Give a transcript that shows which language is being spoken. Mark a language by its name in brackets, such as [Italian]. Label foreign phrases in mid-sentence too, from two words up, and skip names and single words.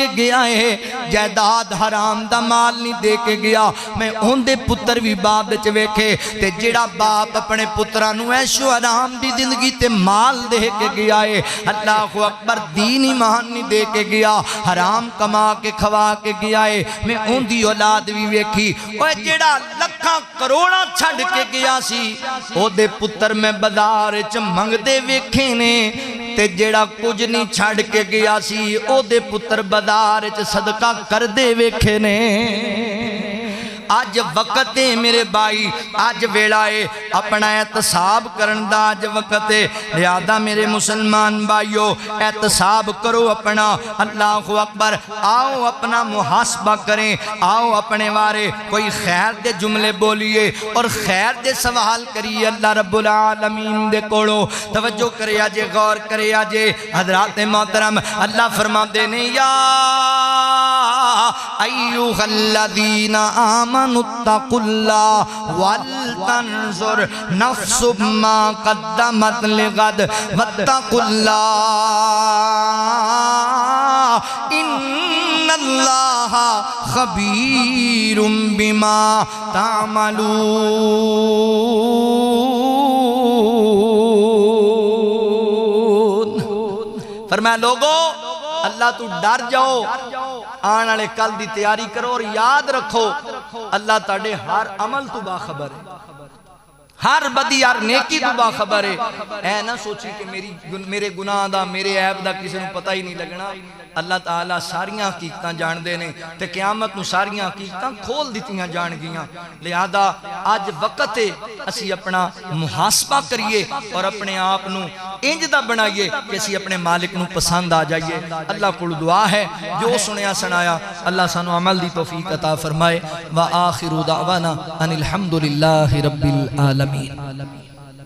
[Punjabi] گیا ہے جائیداد حرام دا مال نہیں دے کے گیا میں اون دے پتر بھی باپ وچ ویکھے تے جڑا باپ اپنے پتراں نو عیش و آرام دی زندگی تے مال دے کے گیا ہے [Arabic] اللہ اکبر [Punjabi] دین ایمان نہیں دے کے گیا حرام کما کے کھوا کے گیا ہے میں اون دی اولاد بھی ویکھی اوے جڑا لکھاں کروڑاں چھڑ کے گیا سی او دے پتر میں بازار وچ منگ دے ویکھے نے تے جڑا کچھ نہیں چھڑ کے گیا سی او دے پتر بازار وچ صدقہ کر دے ویکھے نے آج وقت ہے میرے بھائی آج ویلا ہے اپنا احتساب کرن دا آج وقت ہے لہذا میرے مسلمان بھائیو احتساب کرو اپنا [Arabic] اللہ اکبر [Punjabi] آؤ اپنا محاسبہ کریں آؤ اپنے وارے کوئی خیر دے جملے بولیے اور خیر دے سوال کریے [Arabic] اللہ رب العالمین [Punjabi] دے کوڑو توجہ کرے آجے غور کرے آجے حضرات محترم اللہ فرما دینے یا [Arabic] ایوہ الذین آمنوا اتقوا اللہ ولتنظر نفس ما قدمت لغد واتقوا اللہ ان اللہ خبیر بما تعملون [Punjabi] فرمایا لوگو اللہ تو ڈر جاؤ آن والے کل دی تیاری کرو اور یاد رکھو اللہ تاڑے ہر عمل تو باخبر ہے ہر بدی ہر نیکی تو باخبر ہے اے نہ سوچی کہ میرے گناہ دا میرے عیب دا کسی نے پتہ ہی نہیں لگنا اللہ تعالیٰ ساریاں حقیقتاں جان دے نے تے قیامت نو ساریاں حقیقتاں کھول دیتیاں جان گیاں لہذا آج وقت ہے اسی اپنا محاسبہ کریے اور اپنے آپ نو انج دا بنائیے کہ اسی اپنے مالک نو پسند آ جائیے اللہ کو دعا ہے جو سنیا سنایا اللہ سانو عمل دی توفیق عطا فرمائے [Arabic] وآخر دعوانا ان الحمدللہ رب العالمین